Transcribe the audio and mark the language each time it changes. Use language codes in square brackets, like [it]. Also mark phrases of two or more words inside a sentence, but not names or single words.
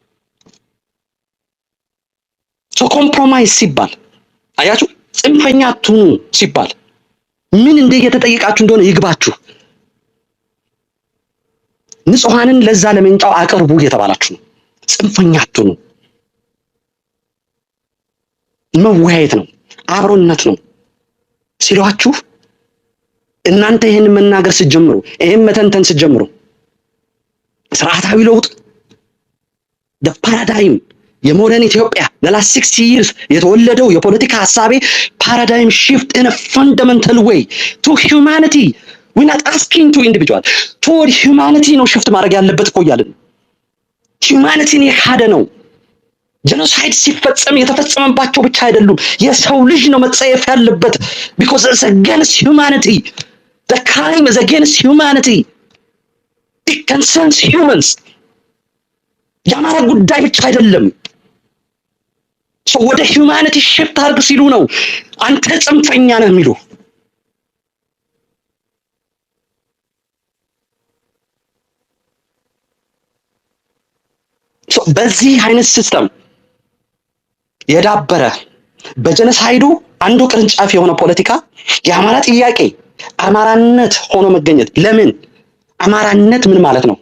[am] ኮምፕሮማይዝ ሲባል አያችሁ፣ ጽንፈኛ አትሁኑ ሲባል ምን እየተጠየቃችሁ እንደሆነ ይግባችሁ። ንጹሃንን ለዛ ለመንጫው አቅርቡ እየተባላችሁ ነው። ጽንፈኛ አትሁኑ። መወያየት ነው፣ አብሮነት ነው ሲሏችሁ እናንተ ይህን መናገር ስትጀምሩ፣ ይህን መተንተን ስትጀምሩ ስርዓታዊ ለውጥ ፓራዳይም የሞደርን ኢትዮጵያ [en] last 60 years [am] የተወለደው የፖለቲካ ሐሳቤ [en] paradigm shift in a fundamental way to humanity. we're not asking to individual toward humanity [am] ነው shift ማድረግ ያለበት እኮ እያልን humanity-ን የካደ ነው። ጄኖሳይድ ሲፈጸም የተፈጸመባቸው ብቻ አይደሉም፣ የሰው ልጅ ነው መጸየፍ ያለበት [en] because it's against humanity. the crime is against humanity. it concerns humans. [am] የአማራ ጉዳይ ብቻ አይደለም። ወደ [en] humanity shift [am] አድርግ ሲሉ ነው አንተ ጽንፈኛ ነህ የሚሉ። በዚህ አይነት ሲስተም የዳበረ በጀነሳይዱ አንዱ ቅርንጫፍ የሆነ ፖለቲካ የአማራ ጥያቄ አማራነት ሆኖ መገኘት። ለምን አማራነት ምን ማለት ነው?